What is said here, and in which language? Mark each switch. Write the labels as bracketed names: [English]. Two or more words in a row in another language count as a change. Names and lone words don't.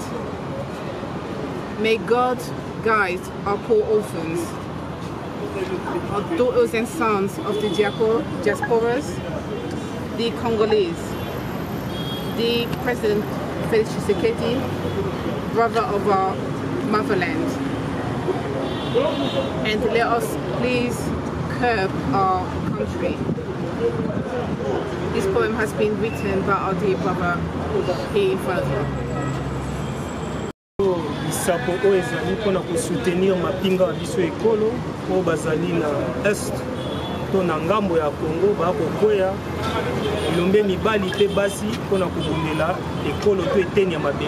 [English] May God guide our poor orphans, our daughters and sons of the diasporas, the Congolese, the President Felix Tshisekedi, brother of our motherland. And let us please curb our country. This poem has been written by our dear brother here in front of you. [Lingala] Bisapo oyo ezali mpona kosoutenir mapinga ya biso ekolo oyo bazali na est to na ngambo ya Congo bakokwea elombe mibali te basi mpona kobundela ekolo to eteni ya mabele